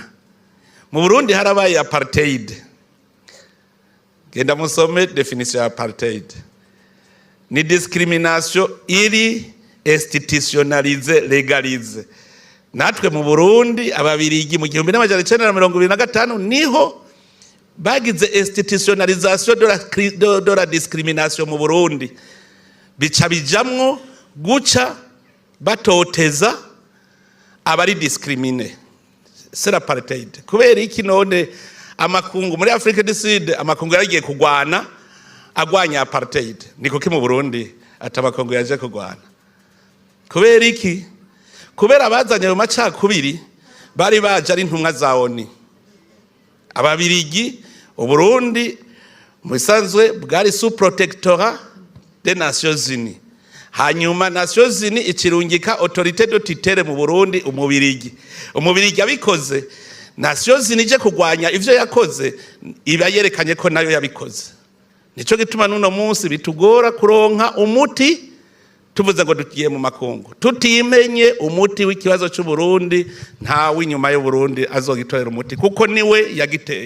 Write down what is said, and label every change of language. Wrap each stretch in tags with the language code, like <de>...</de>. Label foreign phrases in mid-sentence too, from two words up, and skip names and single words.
<rn>Mu Burundi harabaye apartheid. Genda musome definition ya apartheid.</rn> <fr>Ni discrimination iri institutionnalisée, légalisée.</fr> <rn>Natwe mu Burundi ababirigi mu 1925 niho bagize</rn> <fr>institutionnalisation de la discrimination</fr> <rn>mu Burundi. Bica bijamwo guca batoteza abari discrimine.</rn> <fr>C'est l'apartheid.</fr> <rn>Kubera iki none amakungu muri Afrika du Sud amakungu yaragiye kugwana agwanya apartheid, niko ki mu Burundi atamakungu yaje kugwana. Kubera iki? Kubera abazanye mu macakubiri bari baje ari intumwa za ONU. Ababirigi Uburundi musanzwe bwari</rn> <fr>sous protectorat des Nations Unies.</fr> <rn>Hanyuma Nations Unies ikirungika</rn> <fr>autorité de tutelle</fr> <rn>mu Burundi umubirigi. Umubirigi abikoze, Nations Unies je kugwanya ivyo yakoze iba yerekanye ko nayo yabikoze. Nico gituma nuno munsi bitugora kuronka umuti tuvuze ngo dukiye mu makungu. Tutimenye umuti w'ikibazo cy'u Burundi, nta w'inyuma y'u Burundi azogitorera umuti, kuko niwe yagiteye.</rn>